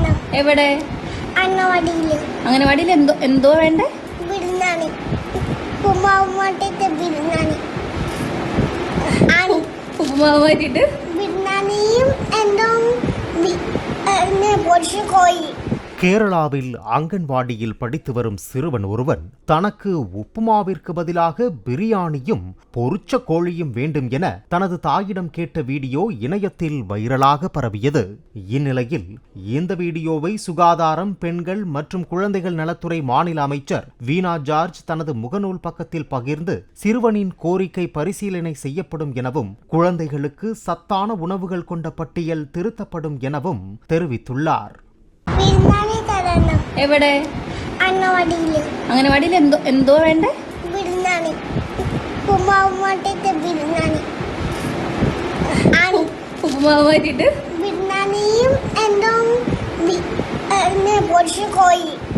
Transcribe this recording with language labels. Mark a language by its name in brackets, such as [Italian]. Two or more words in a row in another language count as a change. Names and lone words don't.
[Malayalam] എവിടെ? അംഗനവാടിയില്. അംഗനവാടിയിൽ എന്തോ വേണ്ടേ? ബിരിയാണി. ഉപ്പുമാവ് മാറ്റിട്ട് ബിരിയാണി. ഉപ്പുമാവ് മാറ്റിട്ട് ബിരിയാണിയും എന്തോ പൊരിച്ച കോഴി. [Tamil] கேரளாவில் அங்கன்வாடியில் படித்து வரும் சிறுவன் ஒருவன் தனக்கு உப்புமாவிற்கு பதிலாக பிரியாணியும் பொரிச்ச கோழியும் வேண்டும் என தனது தாயிடம் கேட்ட வீடியோ இணையத்தில் வைரலாக பரவியது. இந்நிலையில் இந்த வீடியோவை சுகாதாரம், பெண்கள் மற்றும் குழந்தைகள் நலத்துறை மாநில அமைச்சர் வீணா ஜார்ஜ் தனது முகநூல் பக்கத்தில் பகிர்ந்து சிறுவனின் கோரிக்கை பரிசீலனை செய்யப்படும் எனவும் குழந்தைகளுக்கு சத்தான உணவுகள் கொண்ட பட்டியல் திருத்தப்படும் எனவும் தெரிவித்துள்ளார். [Malayalam] എവിടെ? അംഗനവാടിയില്. അംഗനവാടിയിൽ എന്തോ വേണ്ടേ? ബിരിയാണി. ഉപ്പുമാവ് മാറ്റിട്ട് ബിരിയാണി. ഉപ്പുമാവ് മാറ്റിട്ട് ബിരിയാണിയും എന്തോ പൊരിച്ച കോഴി.